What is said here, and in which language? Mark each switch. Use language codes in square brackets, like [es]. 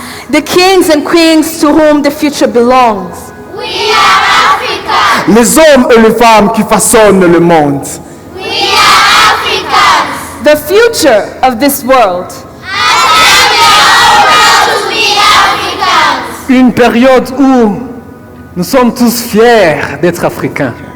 [en] the kings and queens to whom the future belongs. We are Africans. [fr] Les hommes et les femmes qui façonnent le monde. [en] We are Africans. The future of this world. And we are all proud to be Africans. [fr] Une période où nous sommes tous fiers d'être africains.